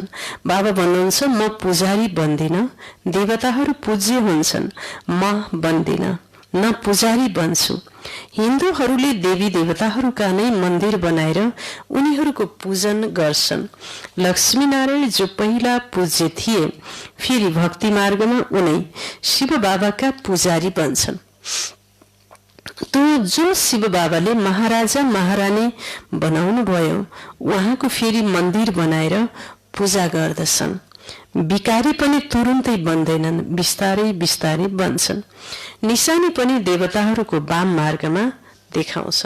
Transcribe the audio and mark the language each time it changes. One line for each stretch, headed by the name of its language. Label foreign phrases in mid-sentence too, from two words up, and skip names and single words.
Nepali: बाबा भन्नुहुन्छ म पुजारी बन्दिन, देवताहरू पूज्य हुन्छन्, म बन्दिन, न पुजारी बन्छु। हिन्दूहरूले देवी देवताहरूका नै मन्दिर बनाएर उनीहरूको पूजन गर्छन्। लक्ष्मीनारायण जो पहिला पूज्य थिए फेरि भक्ति मार्गमा उनै शिव बाबाका पुजारी बन्छन्। तो जो शिव बाबाले महाराजा महारानी बनाउनु भयो उहाँको फेरि मन्दिर बनाएर पूजा गर्दछन्। भिकारी पनि तुरुन्तै बन्दैनन्, बिस्तारै बिस्तारै बन्छन्। निशानी पनि देवताहरूको वाम मार्गमा देखाउँछन्।